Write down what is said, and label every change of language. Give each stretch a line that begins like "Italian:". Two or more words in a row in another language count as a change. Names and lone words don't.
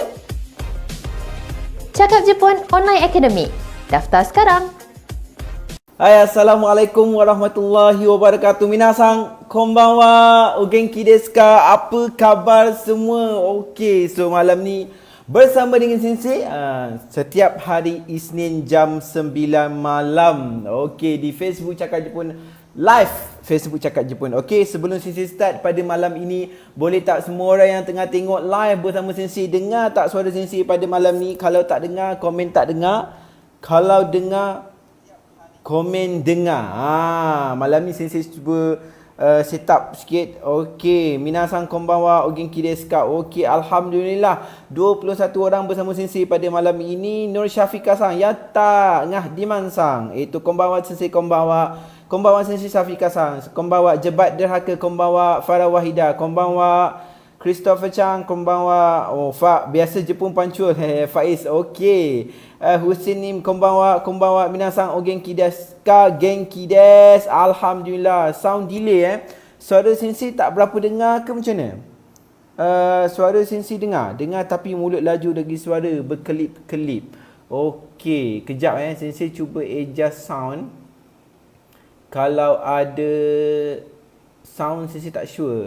Malay: Cakap Jepun Online Academy. Daftar sekarang.
Arabic: Hai, السلام عليكم ورحمة الله وبركاته.
Japanese: みなさん、こんばんは、お元気ですか?
Malay: Apa khabar semua? Okey, so malam ni bersama dengan Sensei setiap hari Isnin jam 9 malam. Okey, di Facebook Cakap Jepun Live, Facebook Cakap Jepun. Okey, sebelum Sensei start pada malam ini, boleh tak semua orang yang tengah tengok live bersama Sensei dengar tak suara Sensei pada malam ni? Kalau tak dengar, komen tak dengar. Kalau dengar, komen dengar. Malam ni Sensei cuba
English: set up
Malay: sikit. Okey,
Japanese: みなさんこんばんは、お元気ですか?
Malay: Okey, alhamdulillah 21 orang bersama Sensei pada malam ini. Nur Syafiqah-san, yatta. Ngah Diman-san, itu
Japanese: こんばんは先生, こんばんは。こんばんは先生
Malay: Syafiqah-san, konbanwa. Jebat Derhaka, konbanwa. Farah Wahida, konbanwa. Christopher Chang, konbanwa. Oh, biasa Jepun pancul. Faiz, okey.
Japanese: Husin Nim, こんばんは。こんばんは. みなさんお元気ですか? 元気です.
Malay: Alhamdulillah.
English: Sound delay
Malay: Suara Sensei tak berapa dengar ke macam mana? Suara Sensei dengar tapi mulut laju lagi, suara berkelip-kelip. Okey, kejap Sensei cuba
English: adjust sound.
Malay: Kalau ada sound Sensei tak sure.